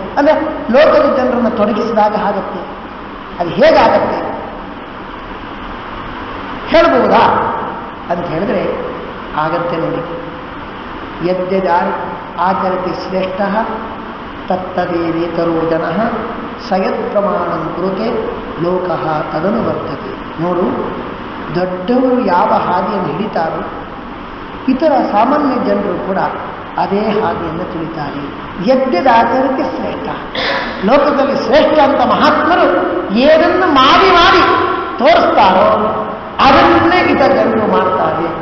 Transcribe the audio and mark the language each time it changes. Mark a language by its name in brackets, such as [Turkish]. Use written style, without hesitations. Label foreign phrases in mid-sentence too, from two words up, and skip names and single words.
[Kannada] ಅಂದರೆ ಲೋಕದ ಜನರನ್ನು ತೊಡಗಿಸಿದಾಗ ಆಗತ್ತೆ. ಅದು ಹೇಗಾಗತ್ತೆ ಹೇಳ್ಬಹುದಾ ಅಂತ ಹೇಳಿದ್ರೆ ಆಗತ್ತೆ ನೋಡಿ. [Sanskrit] ಯದ್ಯದಾರ್ ಆಚರತಿ ಶ್ರೇಷ್ಠ ತತ್ತದೇವೇತರೋ ಜನಃ ಸಯತ್ ಪ್ರಮಾಣಂ ಕುರುತೆ ಲೋಕಃ ತದನು ವರ್ತತೆ. [Kannada] ನೋಡು, ದೊಡ್ಡವರು ಯಾವ ಹಾದಿಯನ್ನು ಹಿಡಿತಾರೋ ಇತರ ಸಾಮಾನ್ಯ ಜನರು ಕೂಡ ಅದೇ ಹಾದಿಯನ್ನು ತುಳಿತಾರೆ. [Sanskrit] ಯದ್ಯದಾಚರತಿ ಶ್ರೇಷ್ಠ. [Kannada] ಲೋಕದಲ್ಲಿ ಶ್ರೇಷ್ಠ ಅಂತ ಮಹಾತ್ಮರು ಏನನ್ನು ಮಾಡಿ ತೋರಿಸ್ತಾರೋ ಅದನ್ನೇ ಇತರ ಜನರು ಮಾಡ್ತಾರೆ.